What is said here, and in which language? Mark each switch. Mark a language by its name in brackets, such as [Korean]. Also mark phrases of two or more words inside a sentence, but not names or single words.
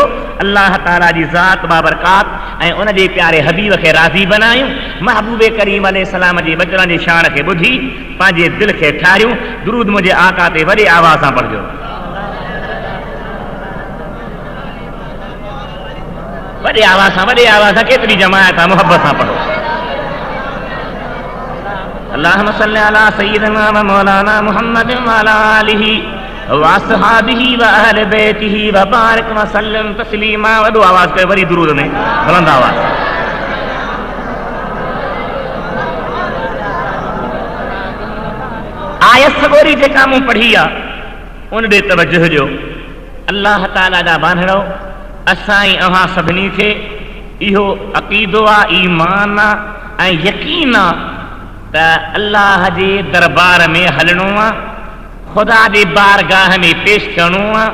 [Sindhi] अल्लाह ताला जी ज़ात बाबरकात ऐं उन जे प्यारे हबीब खे राज़ी बनायूं, महबूबे करीम अलैहिस्सलाम जे बचड़नि जी शान खे ॿुधी पंहिंजे दिलि खे ठारियूं। दुरूद मुंहिंजे आका ते वॾे आवाज़ सां पढ़जो, वॾे आवाज़ सां केतिरी जमायत आहे, मुहबत सां पढ़ो। [Arabic] اللهم صل على سيدنا و مولانا محمد و على آله و أصحابه و أهل بيته و بارك و سلم تسليما. [Sindhi] वॾो आवाज़ कयो, वरी दुरूद में बुलंद आवाज़। आयत सगोरी जेका मूं पढ़ी आहे उन ॾे तवजह ॾियो। अल्लाह ताला जा बांधड़ो, असां ई अव्हां सभिनी खे इहो अक़ीदो आहे, ईमान आहे ऐं यकीन आहे त अल्लाह जे दरबार में हलणो आहे, ख़ुदा जे बारगाह में पेश थियणो आहे।